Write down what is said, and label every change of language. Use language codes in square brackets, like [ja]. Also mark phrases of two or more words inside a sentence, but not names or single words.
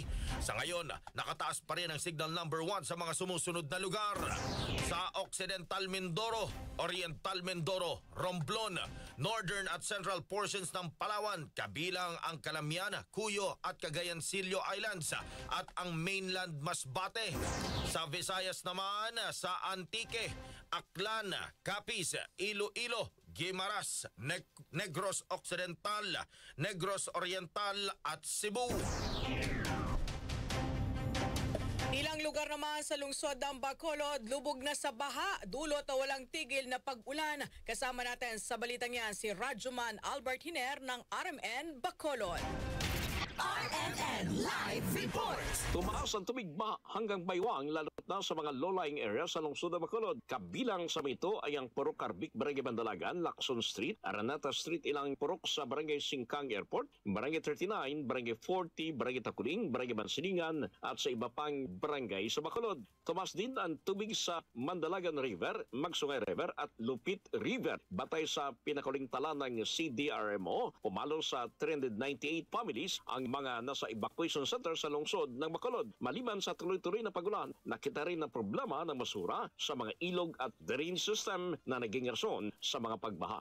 [tl] Sa ngayon, nakataas pa rin ang signal number 1 sa mga sumusunod na lugar. Sa Occidental Mindoro, Oriental Mindoro, Romblon, northern at central portions ng Palawan, kabilang ang Calamian, Cuyo at Cagayancillo Islands at ang mainland Masbate. Sa Visayas naman, sa Antique, Aklan, Capiz, Iloilo, Guimaras, Negros Occidental, Negros Oriental at Cebu. Ilang lugar naman sa lungsod ng Bacolod, lubog na sa baha, dulot na walang tigil na pag-ulan. Kasama natin sa balitang yan si Radyoman Albert Hiner ng RMN Bacolod. RMN Live Reports. Tumaas ang tubigma hanggang baywang lalo na sa mga [en] low-lying areas [tl] sa lungsod ng Bacolod. Kabilang sa ito ay ang Purok Carbik, Barangay Bandalagan, Lacson Street, Aranata Street, ilang purok sa Barangay Singkang Airport, Barangay 39, Barangay 40, Barangay Takuling, Barangay Bansilingan at sa iba pang barangay sa Bacolod. Tumaas din ang tubig sa Mandalagan River, Magsungay River at Lupit River. Batay sa pinakaling tala ng CDRMO, pumalo sa 398 families ang mga nasa [en] evacuation center [tl] sa lungsod ng Bacolod. Maliban sa tuloy-tuloy na pagulan, nakita rin ang problema ng masura sa mga ilog at [en] drain system [tl] na naging rason sa mga pagbaha.